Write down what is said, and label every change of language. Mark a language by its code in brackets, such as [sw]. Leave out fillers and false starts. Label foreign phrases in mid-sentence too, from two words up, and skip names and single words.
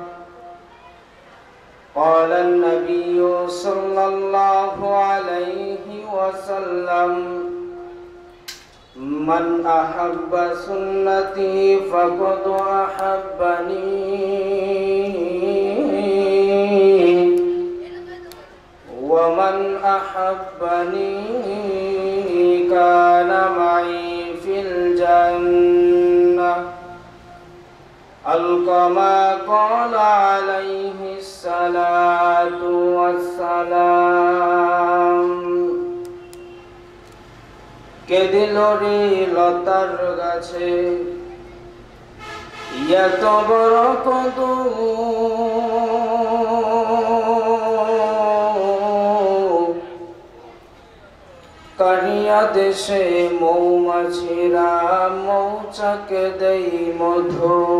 [ar] قال النبي صلى الله عليه وسلم، من أحب سنتي فقد أحبني ومن أحبني كان معي في الجنة. كما قال عليه الصلاة والسلام. [bn] কেদিলরে লতার গাছে এত বড় কদু, কারিয়া দেশে মৌমাছিরা মৌচাকে দেই মধু।